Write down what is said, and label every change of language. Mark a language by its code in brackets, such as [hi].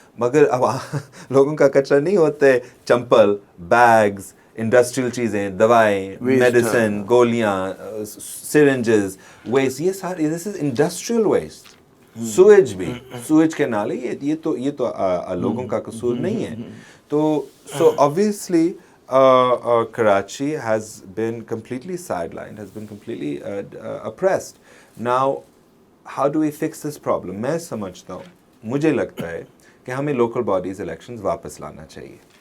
[ur] مگر لوگوں کا کچرا نہیں ہوتے چمپل، بیگز، انڈسٹریل چیزیں، دوائیں، میڈیسن، گولیاں، سرنجز، ویسٹ. یہ سارے [en] This is industrial waste. [ur] سویج بھی، سویج کے نالے، یہ تو لوگوں کا قصور نہیں ہے. [en] تو so obviously Karachi has been completely sidelined, has been completely oppressed. Now how do we fix this problem? [ur] میں سمجھتا ہوں، مجھے لگتا ہے کہ ہمیں لوکل باڈیز الیکشنز واپس لانا چاہیے.